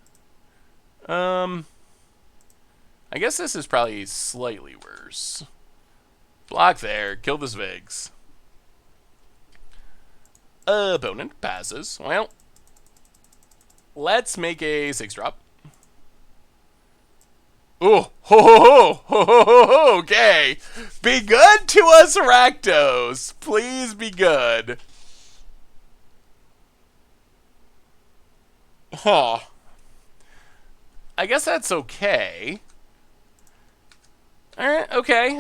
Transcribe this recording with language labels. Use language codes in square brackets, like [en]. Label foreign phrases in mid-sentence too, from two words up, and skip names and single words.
[en] I guess this is probably slightly worse. Block there. Kill the Zvigs. Opponent passes. Well, let's make a 6-drop. Oh, ho, ho, ho, ho, ho, ho, ho, okay. Be good to us, Rakdos. Please be good. Huh. I guess that's okay. Alright, okay.